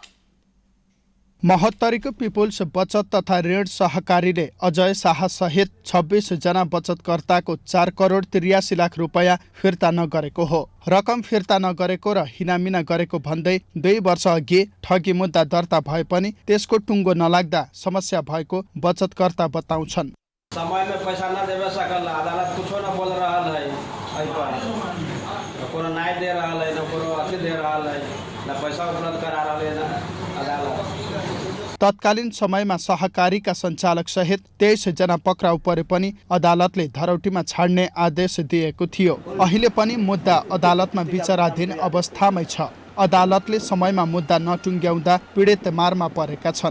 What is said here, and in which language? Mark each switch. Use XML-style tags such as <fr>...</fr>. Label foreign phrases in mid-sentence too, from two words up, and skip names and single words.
<ne>महोत्तरीको पिपुल्स बचत तथा ऋण सहकारीले अजय शाह सहित 26 जना बचतकर्ताको 4 करोड 83 लाख रुपैयाँ फिर्ता नगरेको हो। रकम फिर्ता नगरेको र हिनामिना गरेको भन्दै 2 वर्ष अघि ठगी मुद्दा दर्ता भए पनि त्यसको टुङ्गो नलाग्दा समस्या भएको बचतकर्ता बताउँछन्।</ne> <hi>समय में पैसा न देवे सकल, अदालत कुछ न बोल रहा है, कोनो न्याय दे रहा है, न कोनो अथी दे रहा है, न पैसा उपलब्ध करा रहा है अदालत।</hi> <ne>तत्कालीन समयमा सहकारीका सञ्चालक सहित 23 जना पक्राउ परे पनि अदालतले धरौटीमा छाड्ने आदेश दिएको थियो। अहिले पनि मुद्दा अदालतमा विचाराधीन अवस्थामै छ। अदालतले समयमा मुद्दा नटुङ्ग्याउँदा पीडित मारमा परेका छन्।</ne>